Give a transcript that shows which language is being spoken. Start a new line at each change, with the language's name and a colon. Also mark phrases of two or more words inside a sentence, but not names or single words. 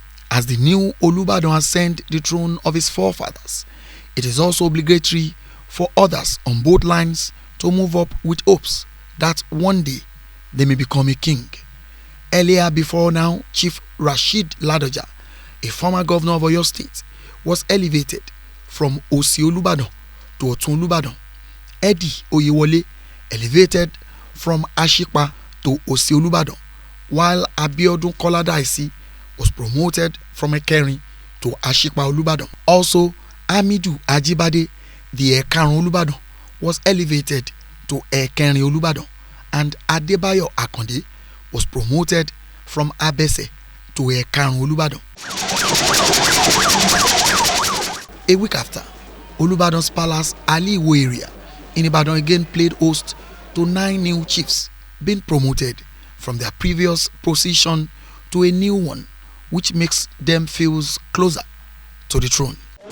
English: As the new Olubadan ascend the throne of his forefathers, it is also obligatory for others on both lines to move up with hopes that one day they may become a king. Earlier before now, Chief Rashid Ladoja, a former governor of Oyo State, was elevated from Osi Olubadan to Otun Olubadan. Eddie Oyewole elevated from Ashikpa to Osi Olubadan, while Abiodun Koladaisi was promoted from Ekerin to Ashikpa Olubadan. Also, Amidu Ajibade, the Ekarun Olubadan, was elevated to Ekerin Olubadan, and Adebayo Akonde was promoted from Abese to Ekarun Olubadan. A week after, Olubadan's palace Ali Iwo area in Ibadan again played host to 9 new chiefs being promoted from their previous position to a new one, which makes them feel closer to the throne.